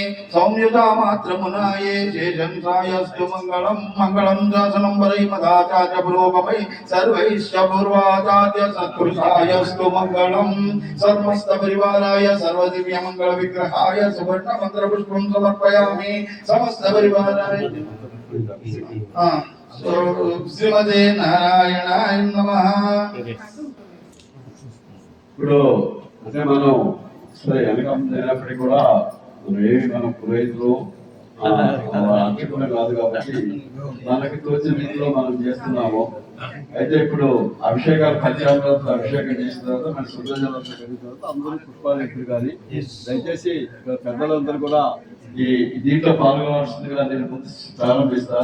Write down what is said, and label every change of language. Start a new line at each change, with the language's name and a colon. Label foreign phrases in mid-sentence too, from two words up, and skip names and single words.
Sanskrit: सौम्यता मात्र मुनाये शेषंसायस्तु मंगलम मंगलम दासनंबरै मदाचार्य पुरोगमै सर्वैश्च पूर्वाचार्य सत्पुरुषायस्तु मंगलम समस्त परिवाराय सर्वदिव्य मंगल विग्रहाय सुवर्ण मंत्र पुष्पं समर्पयामि समस्त परिवाराय श्रीमते नारायणाय नमः।
Telugu: ఇప్పుడు అంటే మనం సరే వెనకం జరిగినప్పటికీ కూడా మనం ఏమి మనం పురోహితులు అర్చకులు కాదు కాబట్టి మనకి తోచిన రీతిలో మనం చేస్తున్నాము. అయితే ఇప్పుడు అభిషేకాలు పంచామృతాలతో అభిషేకం చేసిన తర్వాత మన శుద్ధజలంతో కలిగిన తర్వాత అందరూ పుష్పాలు ఎప్పుడు కానీ దయచేసి పెద్దలందరూ కూడా ఈ దీంట్లో పాల్గొనాల్సిందిగా నేను ముందు ప్రారంభిస్తా.